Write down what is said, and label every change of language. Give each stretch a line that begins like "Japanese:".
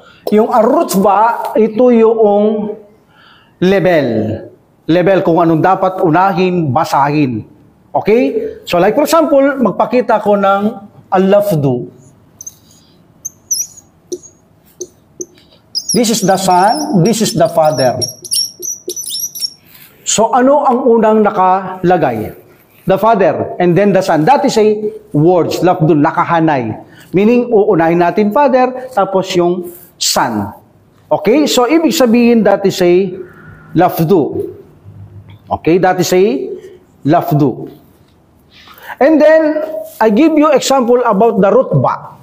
Filipino: Yung ar-rutba, ito yung level. Level kung anong dapat unahin, basahin. Okay?
English: So like for example,
Filipino: magpakita ko ng al-lafdu.
English: This is the son, this is the father.
Filipino: So ano ang unang nakalagay?
English: The father and then the son. That is a words, lafdun, nakahanay.
Filipino: Meaning, uunahin natin father, tapos yung son. Okay?
English: So
Filipino: ibig sabihin,
English: that is a lafdu. Okay? That is a lafdu. And then, I give you example about the rutba.